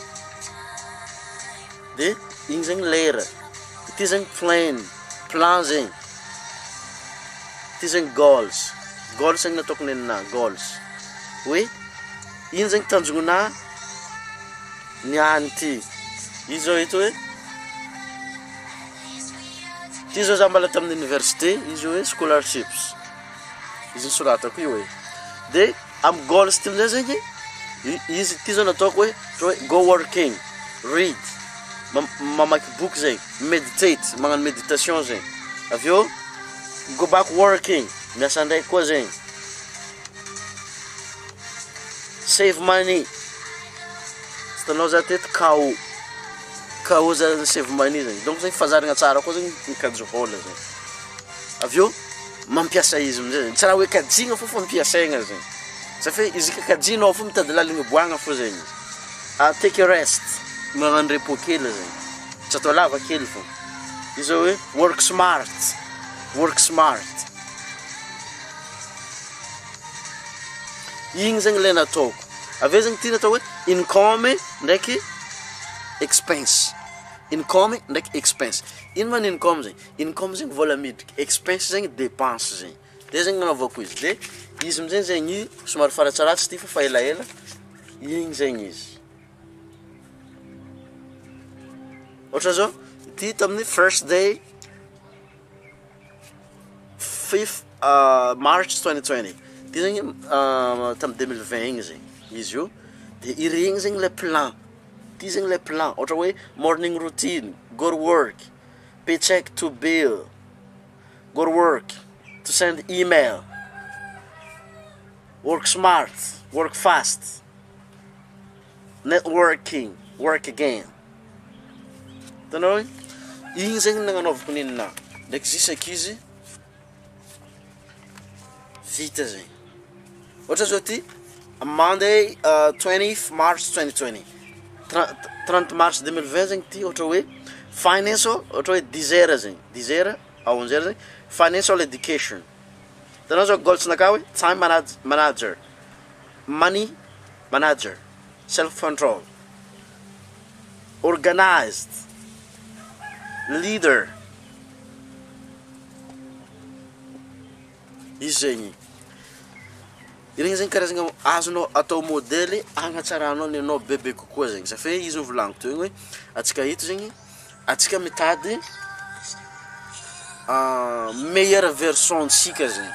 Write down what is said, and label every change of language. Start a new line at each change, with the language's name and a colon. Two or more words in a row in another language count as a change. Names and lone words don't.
Malagasy: de igny zegny lera ty zegny plan zegny ty zegny goals zegny nataoko nenina goals hoe ino zegny tanjogna niany ty izy zao eto hoe ty zao za mbala tamin'ny université izy hoe scholarships izy nisoratako io hoe de am goals ty amizay zegny izy ty zao nataoko hoe
English: go working read
Malagasy: mamaky book zegny meditate magnano méditation zegny avy eo
English: go back working
Malagasy: miasa ndraiky koa zegny
English: save money
Malagasy: sitanao za teto KO za
English: save money
Malagasy: zegny donc zegny fazaragna tsara koa zegny nikajohola zegny avy eo mampiasa izy amizay zegny tsy raha hoe kajigna fo fampiasaigna zegny safy izy kakajinao fo mitady laligny boagna fo zegny
English: take a rest
Malagasy: magnano repos kely zegny tsy atao lava kely fo izy zao hoe
English: work smart
Malagasy: igny zegny le nataoko avy eo zegny ty natao hoe income ndraiky expense ino man income zegny vola midriky expense zegny dépense zegny de zegny nanaovako izy de izy amizay zegny somary faratsaratsy ty fa elaela igny zegny izy ohatra zao ty tamin'ny
English: first day
Malagasy: 5th March 2020 ty zegny tamin'ny 2020 igny zegny izy io de iregny zegny
French: le plan
Malagasy: ty zegny
French: le plan
Malagasy: ohatra hoe
English: morning routine go to work pay check to bill go to work to send email work smart work fast networking work again
Malagasy: tanao igny zegny nagnanaovako ninina ndraiky zisaky izy vita zegny ohatra zao ty Monday 20th March 2020 30 mars 2020 zegny ty ohatra hoe financial ohatra hoe 10 heures zegny
French: 10 heures à 11 heures
Malagasy: zegny
English: financial education
Malagasy: tanao zao goals naka hoe
English: time manager money manager self control organized leader
Malagasy: izy zegny Ireny zegny karazagna azonao atao modely agnatsaragnao ny anao bebe kokoa zegny.
French: Ça fait
Malagasy: izy volagniko teo hoe atsika eto zegny atsika mitady
French: meilleure version
Malagasy: tsika zegny.